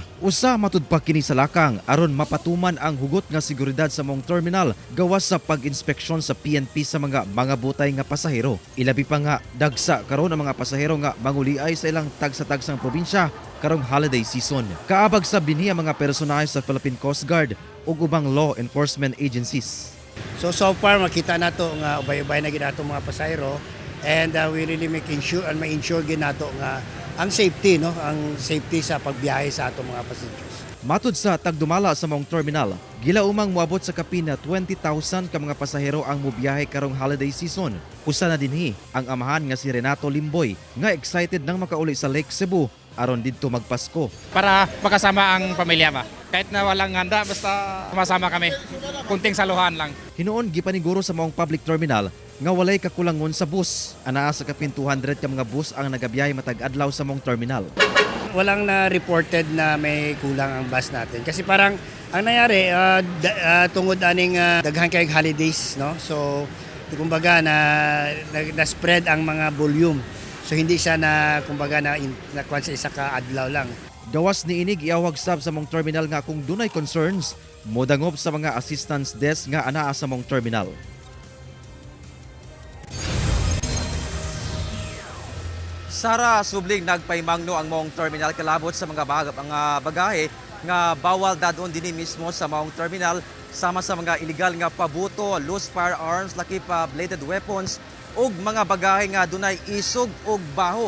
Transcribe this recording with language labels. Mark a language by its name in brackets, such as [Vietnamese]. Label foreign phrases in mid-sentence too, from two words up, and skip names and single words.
[Cebuano] Usa matud pa kini sa lakang aron mapatuman ang hugot nga seguridad sa mong terminal gawas sa pag-inspeksyon sa PNP sa mga butay nga pasahero. Ilabi pa nga dagsa karon ang mga pasahero nga manguliay sa ilang tagsa-tagsang probinsya karong [English] holiday season. [Cebuano] Kaabag sa binhi ang mga personahe sa Philippine Coast Guard ug ubang [English] law enforcement agencies. [Cebuano] So far makita nato nga ubay-ubay na gid ato mga pasahero [English] and we really making sure and [Cebuano] ma-ensure gid nato nga ang safety ang safety sa pagbiyahe sa ato mga passengers. Matud sa tagdumala sa mong terminal, gilaumang moabot sa kapin na 20,000 ka mga pasahero ang mobiyahe karong [English] holiday season. [Cebuano] Usa na dinhi ang amahan nga si Renato Limboy nga excited nang makauli sa Lake Cebu aron didto magpasko. [Filipino] Para makasama ang pamilya ba. Kahit na walang handa, basta sumasama kami. Kunting saluhan lang. [Cebuano] Hinoon gipaniguro sa maong [English] public terminal [Cebuano] nga walay kakulangon sa bus. Anaa sa kapin 200 ka mga bus ang nagabiyahe matag adlaw sa maong terminal. [Filipino] Walang na reported na may kulang ang bus natin kasi parang ang nangyari [Cebuano] tungod aning daghan kay holidays [Filipino] so kumbaga na spread ang mga volume so hindi siya na kumbaga na kuan [Cebuano] sa isa ka adlaw lang. Gawas ni inig iawag sab sa mong terminal nga kung dunay concerns modangop sa mga [English] assistance desk [Cebuano] nga anaa sa mong terminal. Sara, subling nagpaymangno ang maong terminal kalabot sa mga bagahe nga bawal dadon dinhi mismo sa maong terminal sama sa mga illegal nga pabuto, [English] loose firearms, [Cebuano] laki pa [English] bladed weapons [Cebuano] ug mga bagahe nga dunay isog ug baho.